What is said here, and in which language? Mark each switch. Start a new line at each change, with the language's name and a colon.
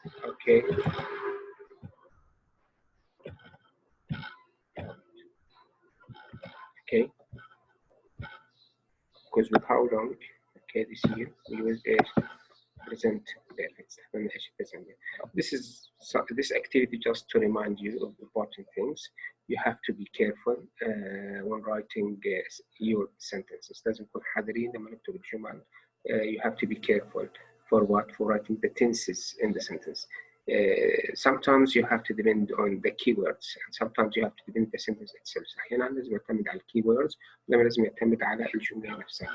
English: Okay, okay, because with how long, okay, this year we use a present perfect. This activity just to remind you of important things. You have to be careful when writing your sentences.
Arabic: لازم نكون حذرين لما نكتب الجمل.
English: You have to be careful for what? For writing the tenses in the sentence. Sometimes you have to depend on the keywords, and sometimes you have to depend on the sentence itself.
Arabic: أحيانا لازم يعتمد على keywords، ولما لازم يعتمد على الجملة نفسها.